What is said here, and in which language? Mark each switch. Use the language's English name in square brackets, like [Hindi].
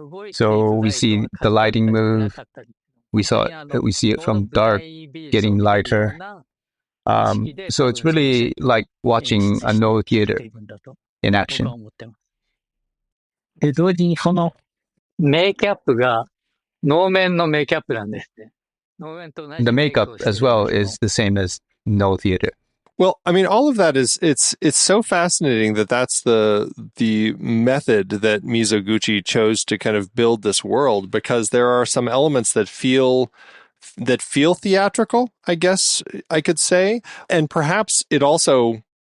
[English] So we see the lighting move. We see it from dark getting lighter. So it's really like watching a no theater in action. [Japanese] 同時にこのメイキャップが能面のメイキャップなんですね。能面と同じ [English] The makeup as well is the same as no theater. Well, I mean, all of that is it's so fascinating that that's the method that Mizoguchi chose to kind of build this world, because there are some elements that feel theatrical, I guess I could say, and perhaps it also